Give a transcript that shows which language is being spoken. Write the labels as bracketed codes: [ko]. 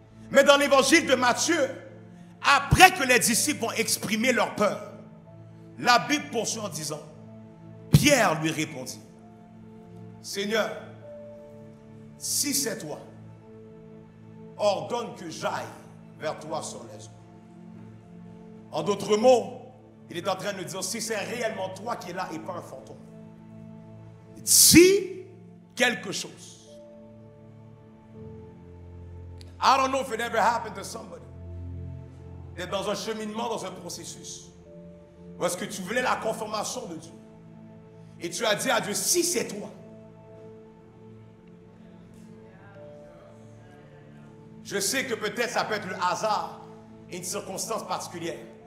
[fr] Mais dans l'évangile de Matthieu, après que les disciples ont exprimé leur peur, la Bible poursuit en disant, Pierre lui répondit, Seigneur, si c'est toi, ordonne que j'aille vers toi sur les eaux. En d'autres mots, il est en train de dire, si c'est réellement toi qui es là et pas un fantôme, dis quelque chose. [en] I don't know if it ever happened to somebody. [fr] D'être dans un cheminement, dans un processus. Ou est-ce que tu voulais la confirmation de Dieu? Et tu as dit à Dieu, si c'est toi. Je sais que peut-être ça peut être le hasard et une circonstance particulière.